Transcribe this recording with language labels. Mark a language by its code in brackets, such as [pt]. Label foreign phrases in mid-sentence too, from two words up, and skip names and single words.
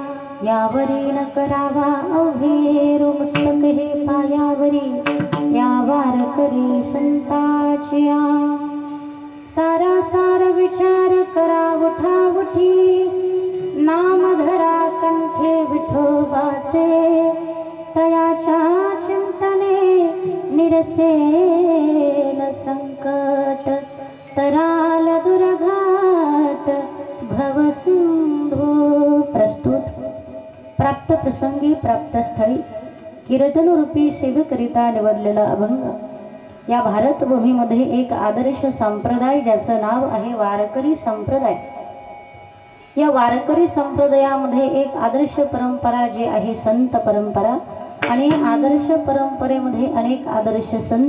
[mr] यावरी न करावा अवघे मस्तक हे पायावरी या वारकरी संताचिया सारा सार विचार करा उठा उठी नाम धरा कंठे विठोबाचे तयाच्या चिंतने निरसेल संकट तराल दुर्घाट भवसिंधू। प्रस्तुत प्राप्त प्रसंगी प्राप्त स्थळी कीर्तन रूपी सेवेकरिता निवडलेला अभंग। या भारतभूमीमध्ये एक आदर्श संप्रदाय ज्याचं नाव आहे वारकरी संप्रदाय। या वारकरी संप्रदायामध्ये एक आदर्श परंपरा जी आहे संत परंपरा आणि आदर्श परंपरेमध्ये अनेक आदर्श संत।